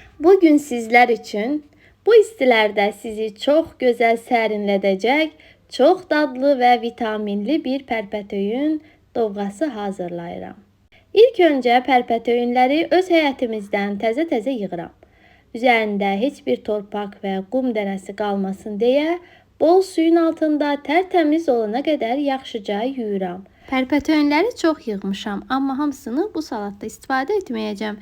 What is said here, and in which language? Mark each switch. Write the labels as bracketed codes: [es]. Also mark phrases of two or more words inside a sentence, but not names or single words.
[tr] Bugün sizler için bu istilerde sizi çok güzel serinledecek, çok dadlı ve vitaminli bir [az] pərpətöyün dovğası hazırlayıram. İlk önce pərpətöyünləri öz həyətimizdən təzə-təzə yığıram. Üzərində heç bir torpaq və qum dənəsi qalmasın deyə bol suyun altında tərtəmiz olana qədər yaxşıca yuyuram. Pərpətöyünləri çox yığmışam, amma hamısını bu salatda istifadə etməyəcəm.